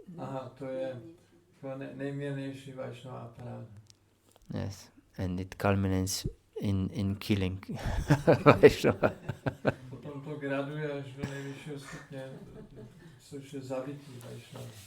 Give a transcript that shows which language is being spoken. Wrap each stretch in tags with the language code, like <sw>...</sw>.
<cs>Aha, to je nejmírnější Vaishnava paráda.</cs> <en>Yes, and it culminates in killing Vaishnava.</en> <cs>Potom to graduje až do nejvyššího stupně, což je zabití Vaishnava.</cs>